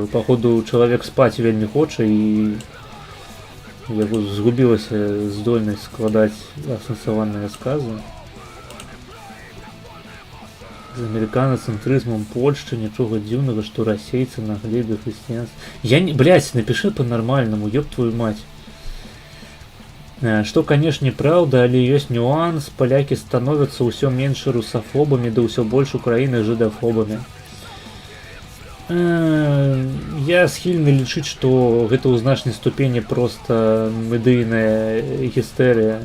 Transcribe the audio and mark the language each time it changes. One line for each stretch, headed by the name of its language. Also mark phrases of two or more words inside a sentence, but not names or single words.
Belarusian: Походу, чалавек спаць вельмі хоча і яго згубілася здольнасць складаць асэнсаваныя сказы. З амерыканацэнтрызмам Польшчы нічога дзіўнага, што расейцы на глебе хрысціянства.
Russian: Я не, блядь, напиши по-нормальному, ёб твою мать.
Belarusian: Што, канешне, праўда, але ёсць нюанс. Палякі становяцца ўсё менш русафобамі, да ўсё больш Украіны жыдафобамі. Я схільны лічыць, што гэта ў значнай ступені проста медыйная гістэрыя.